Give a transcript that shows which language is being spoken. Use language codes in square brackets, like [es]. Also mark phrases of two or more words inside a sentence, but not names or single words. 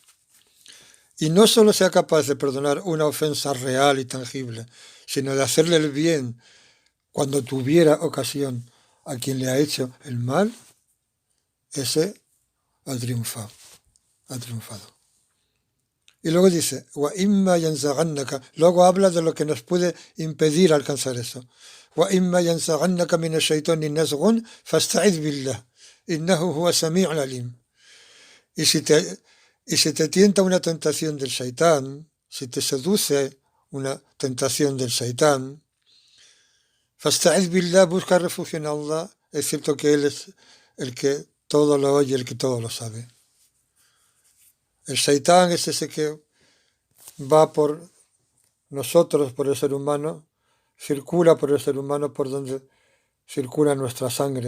[es] Y no solo sea capaz de perdonar una ofensa real y tangible, sino de hacerle el bien cuando tuviera ocasión a quien le ha hecho el mal, ese ha triunfado. Y luego dice, [ar] وَإِمَّا يَنْزَغَنَّكَ, [es] luego habla de lo que nos puede impedir alcanzar eso. [ar] وَإِمَّا يَنْزَغَنَّكَ مِنَ الشَّيْطَانِ نَزْغٌ فَاسْتَعِذْ بِاللَّهِ إِنَّهُ هُوَ السَّمِيعُ الْعَلِيمُ. [es] Y si te tienta una tentación del Shaitán, si te seduce una tentación del Shaitán, [ar] فَاسْتَعِذْ بِاللَّهِ, [es] busca refugio en Allah, es cierto que Él es el que todo lo oye, el que todo lo sabe. El Shaitán es ese que va por nosotros, por el ser humano, circula por el ser humano por donde circula nuestra sangre.